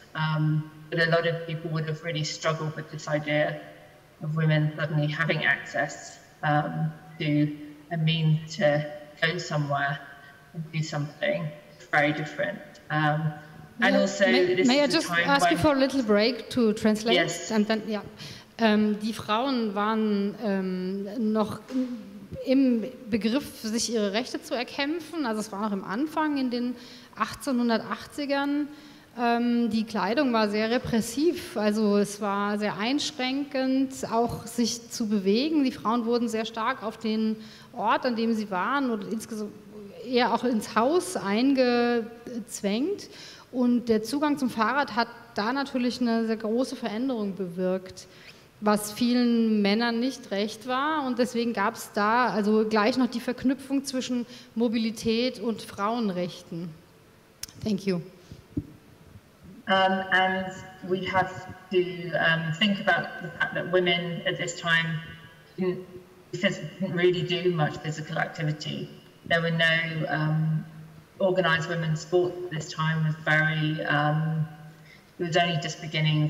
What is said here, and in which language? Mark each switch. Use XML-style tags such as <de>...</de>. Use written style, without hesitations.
<en>But a lot of people would have really struggled with this idea of women suddenly having access to a means to go somewhere and do something very different. And also, may I just ask you for a little break to translate? Yes. And then, yeah.</en> <de>Die Frauen waren noch im Begriff, sich ihre Rechte zu erkämpfen. Also es war noch im Anfang, in den 1880ern. Die Kleidung war sehr repressiv, also es war sehr einschränkend, auch sich zu bewegen. Die Frauen wurden sehr stark auf den Ort, an dem sie waren, oder eher auch ins Haus eingezwängt. Und der Zugang zum Fahrrad hat da natürlich eine sehr große Veränderung bewirkt, was vielen Männern nicht recht war. Und deswegen gab es da also gleich noch die Verknüpfung zwischen Mobilität und Frauenrechten.</de> <en>Thank you. And we have to think about the fact that women at this time didn't really do much physical activity. There were no organised women's sport at this time. Was very it was only just beginning.</en>